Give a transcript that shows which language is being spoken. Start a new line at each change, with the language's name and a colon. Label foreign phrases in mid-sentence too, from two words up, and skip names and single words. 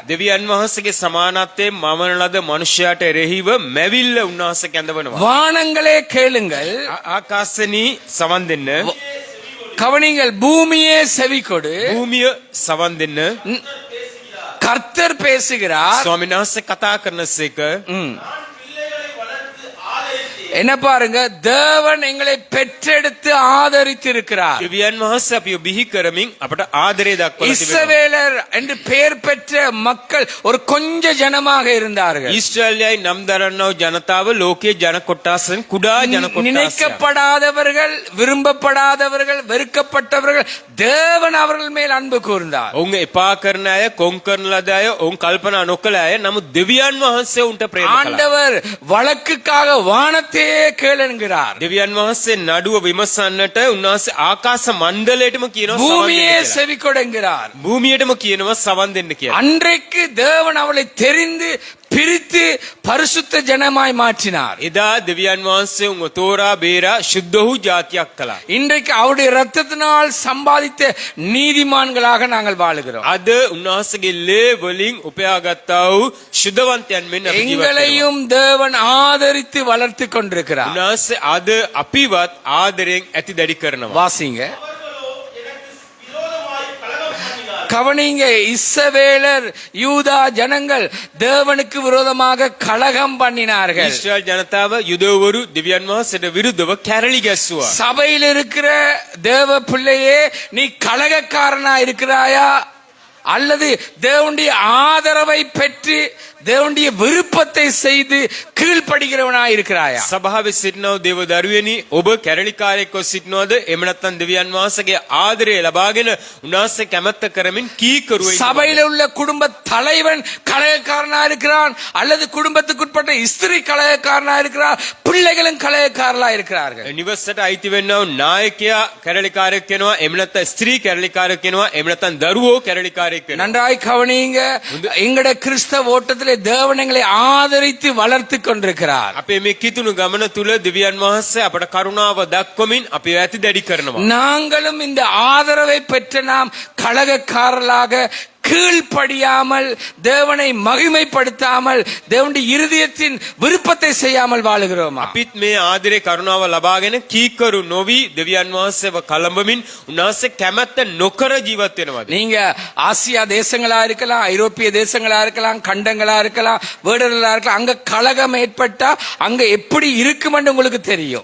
Sinhala: දෙවියන් වහන්සේගේ සමානත්වයෙන් මවන ලද මනුෂ්‍යයාට එරෙහිව මැවිල්ල උන්වහන්සේ කැඳවනවා.
Tamil: வானங்களே கேளுங்கள்,
Sinhala: ආකාශනී සවන් දෙන්න.
Tamil: கவனிங்கள், பூமியே செவி கொடு.
Sinhala: භූමිය සවන් දෙන්න.
Tamil: கர்த்தர் பேசுகிறார்.
Sinhala: ස්වාමීන් වහන්සේ කතා කරනසේක
Tamil: என்ன பாருங்க, தேவன் எங்களை பெற்றெடுத்து ஆதரித்திருக்கிறார்.
Sinhala: දෙවියන් වහන්සේ අපිව බිහි කරමින් අපට ආදරය දක්වලා තිබෙනවා.
Tamil: இஸ்ரவேலர் என்று பெயர் பெற்ற மக்கள் ஒரு கொஞ்ச ஜனமாக இருந்தார்கள்.
Sinhala: ඊශ්‍රායලයයි නම් දරන්නව ජනතාව ලෝකයේ ජන කොටසෙන් කුඩා ජන කොටසක්.
Tamil: நினைக்கப்படாதவர்கள், விரும்பப்படாதவர்கள், வெறுக்கப்பட்டவர்கள், தேவன் அவர்கள் மேல் அன்பு கூர்ந்தார்.
Sinhala: ඔවුන් එපා කරන අය, කොන් කරන ලද අය, ඔවුන් කල්පනා නොකළ අය, නමුත් දෙවියන් වහන්සේ උන්ට ප්‍රේම කළා.
Tamil: ஆண்டவர் வழக்குக்காக வானத்தை கேளுங்கிறார்.
Sinhala: දෙවියන් වහන්සේ නඩුව විමසන්නට උන්වහන්සේ ආකාශ මණ්ඩලයටම කියනවා සවන්
Tamil: பூமியே
Sinhala: දෙන්න කියලා.
Tamil: செவி கொடுங்கிறார்.
Sinhala: භූමියටම කියනවා සවන් දෙන්න කියලා.
Tamil: அன்றைக்கு தேவன் அவளை தெரிந்து பிரித்து பரிசுத்த ஜனமாய் மாற்றினார்.
Sinhala: එදා දෙවියන් වහන්සේ උන්ව තෝරා බේරා ශුද්ධ වූ ජාතියක් කළා.
Tamil: இன்றைக்கு அவருடைய ரத்தத்தினால் சம்பாதித்த நீதிமான்களாக நாங்கள் வாழுகிறோம்.
Sinhala: අද උන්වහන්සේගේ ලේ වලින් උපයාගත්තා වූ ශුද්ධවන්තයන් මෙන්න අපි ජීවත් වෙනවා.
Tamil: எங்களையும் தேவன் ஆதரித்து வளர்த்து கொண்டிருக்கிறார்.
Sinhala: උන්වහන්සේ අද අපිවත් ආදරයෙන් ඇති දැඩි කරනවා.
Tamil: வாசிங்க, கவனிங்க. இஸ்ரவேலர் யூதா ஜனங்கள் தேவனுக்கு விரோதமாக கலகம் பண்ணினார்கள்.
Sinhala: ඊශ්‍රායල් ජනතාව යුදවරු දෙවියන් වහන්සේට විරුද්ධව කැරලි ගැස්සුවා.
Tamil: சபையில் இருக்கிற தேவ பிள்ளையே, நீ கலகக்காரனா இருக்கிறாயா அல்லது தேவனுடைய ஆதரவை பெற்று தேவனுடைய விருப்பத்தை செய்து கீழ்ப்படுகிறவனாய் இருக்கிறாயா?
Sinhala: සභාවේ සිටිනව දේව දරුවෙනි, ඔබ කැරලිකාරයෙක්ව සිටිනවද? එහෙම නැත්නම් දෙවියන් වහන්සේගේ ආදරය ලබාගෙන උන්වහන්සේ කැමැත්ත කරමින් කීකරුවයි?
Tamil: சபையில் உள்ள குடும்ப தலைவன் கலகக்காரனா இருக்கிறான் அல்லது குடும்பத்துக்குட்பட்ட ஸ்திரீ கலகக்காரனா இருக்கிறார், பிள்ளைகளும் கலகக்காரலா இருக்கிறார்கள்.
Sinhala: නිවසට අයිති වෙන්නව නායකයා කැරලිකාරයෙක් වෙනවා, එහෙම නැත්නම් ස්ත්‍රී කැරලිකාරයෙක් වෙනවා, එහෙම නැත්නම් දරුවෝ කැරලිකාරයෙක් වෙනවා.
Tamil: நன்றாய் கவனிங்க. எங்கட கிறிஸ்தவ ஓட்டத்திலே தேவன் எங்களை ஆதரித்து வளர்த்து கொண்டிருக்கிறார்.
Sinhala: අපේ මේ කිතුණු ගමන තුල දෙවියන් වහන්සේ අපට කරුණාව දක්වමින් අපිව ඇති දැඩි කරනවා.
Tamil: நாங்களும் இந்த ஆதரவை பெற்ற நாம் கலகக்காரர்களாக கீழ்ப்படியாமல் தேவனை மகிமைப்படுத்தாமல் தேவனுடைய இருதயத்தின் விருப்பத்தை செய்யாமல் வாழுகிறோமா?
Sinhala: අපිත් මේ ආදරේ කරුණාව ලබාගෙන කීකරු නොවි දෙවියන් වහන්සේව කලඹමින් උන්වහන්සේ කැමැත්ත නොකර ජීවත් වෙනවද?
Tamil: நீங்க ஆசியா தேசங்களா இருக்கலாம், ஐரோப்பிய தேசங்களா இருக்கலாம், கண்டங்களா இருக்கலாம், வேடர்களா இருக்கலாம், அங்க கலகம் ஏற்பட்டா அங்க எப்படி இருக்குமென்னு உங்களுக்கு தெரியும்.